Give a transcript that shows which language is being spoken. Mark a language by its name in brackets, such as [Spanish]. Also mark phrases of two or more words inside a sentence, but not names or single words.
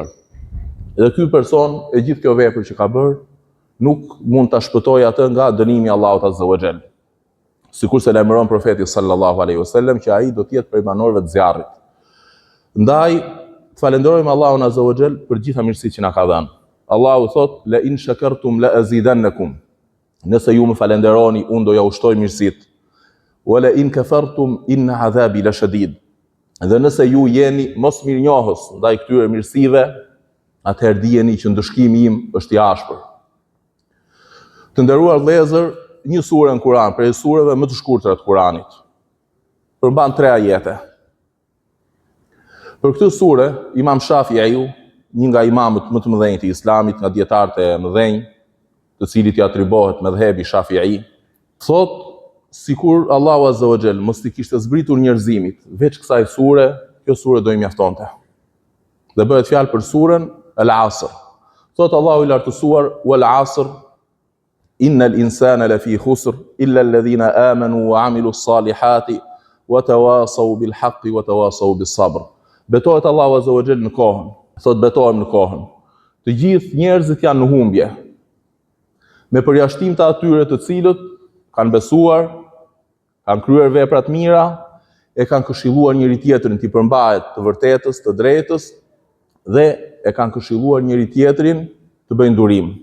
[Albanian] Dhe ky person e gjithë kjo vepër që ka bërë nuk mund ta shpëtojë atë nga dënimi I Allahut [Arabic] عز وجل. [Albanian] Sikurse lajmëron profeti [Arabic] صلى الله عليه وسلم [Albanian] që ai do të jetë prej banorëve të zjarrit. Ndaj të falenderojmë Allahun [Arabic] عز وجل [Albanian] për gjitha mirësitë që na ka dhënë. Allahu thot: [Arabic] "لئن شكرتم لأزيدنكم." [Albanian] Nëse ju më falenderoni, unë do ja ushtoj mirësitë. [Arabic] "ولئن كفرتم إن عذابي لشديد." [Albanian] Dhe nëse ju jeni mos mirënjohës ndaj këtyre mirësive, atëherë dijeni që ndëshkimi im është I ashpër. Të nderuar vëllezër, një sure në Kur'an, prej sureve më të shkurtra të Kur'anit, përmban 3 ajete. Për këtë sure, Imam Shafi'i një nga imamët më të mëdhenj të Islamit, nga dietarët e mëdhenj, të cilit i atribuohet medhhebi Shafi'i, thotë sikur Allahu [Arabic] عز وجل [Albanian] mos i kishte zbritur njerëzimit veç kësaj sure, kjo sure do i mjaftonte. Dhe bëhet fjalë për surën Al-Asr. Thotë Allahu i lartësuar, [Arabic] والعصر إن الإنسان لفي خسر إلا الذين آمنوا وعملوا الصالحات وتواصوا بالحق وتواصوا بالصبر. [Albanian] Betohet Allahu [Arabic] عز وجل [Albanian] në kohën. Thotë betohem në kohën. Të gjithë njerëzit janë në humbje. Me përjashtim të atyre të cilët kanë besuar, kanë kryer vepra të mira, e kanë këshilluar njëri tjetrin të përmbahet të vërtetës, të drejtës, dhe e kanë këshilluar njëri tjetrin të bëjnë durim.